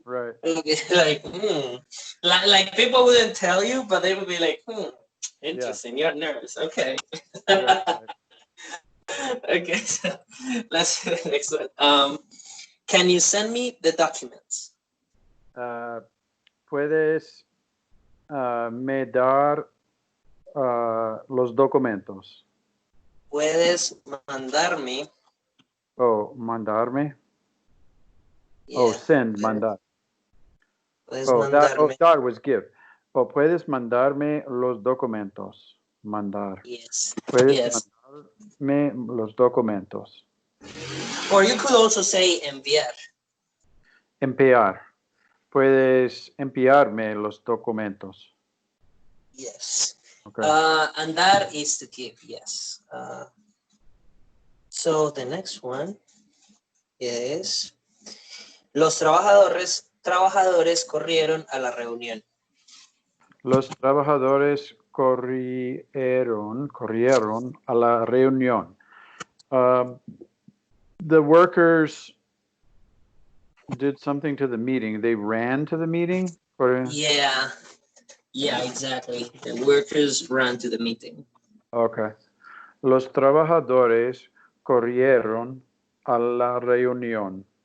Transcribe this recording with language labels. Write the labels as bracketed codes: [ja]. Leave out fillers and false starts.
[en] Yeah. Right. Like people wouldn't tell you, but they would be like, interesting. You're a nurse. Okay. Right. Okay. So let's do the next one. Can you send me the documents? [es] Puedes me dar los documentos. Puedes mandarme. Mandarme. [en] Yeah. Send, mandar. [es] Puedes mandarme. [en] Dar was give. [es] Puedes mandarme los documentos. Mandar. [en] Yes. [es] Puedes mandarme los documentos. [en] Or you could also say enviar. [es] Enviar. Puedes enviarme los documentos. [en] Yes. Okay. Andar is to give, yes. [es] So the next one is los trabajadores corrieron a la reunión. Los trabajadores corrieron a la reunión. [en] The workers did something to the meeting. They ran to the meeting? Yeah, exactly. The workers ran to the meeting. Okay. [es] Los trabajadores corrieron a la reunión.